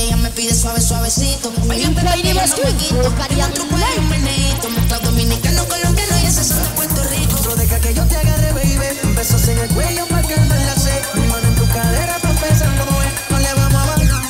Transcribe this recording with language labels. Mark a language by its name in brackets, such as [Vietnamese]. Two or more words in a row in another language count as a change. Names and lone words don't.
[Spanish] pide suave, suavecito. [Indonesian] Info ini bosku, bukan truco [Spanish] hay un meneito. Mezclado dominicano, colombiano y ese son de Puerto Rico. No deja que yo te agarre, baby. Besos en el cuello para calmar la sed. Mi mano en tu cadera para pensar cómo es. No le vamos a bajar.